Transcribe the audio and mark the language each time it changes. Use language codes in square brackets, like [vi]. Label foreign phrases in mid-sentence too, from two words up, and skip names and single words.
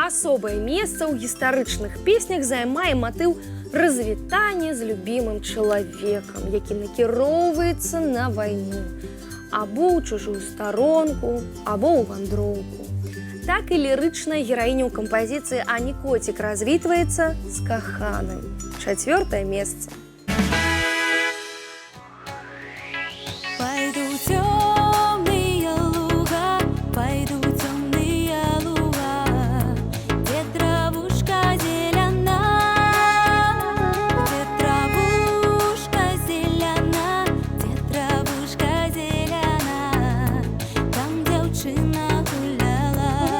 [be] асобае месца ў гістарычных песнях займае матыў развітання з любімым чалавекам, які накіроўваецца на вайну, або ў чужую старонку, або ў вандроўку. Так і лірычная гераіня ў кампазіцыі «Ані Котик» развітваецца з каханым. 4-е месца. [ru] Пойду в темные луга, пойду в темные луга, где травушка зелена, где травушка зелена, где травушка зелена, там девчина гуляла.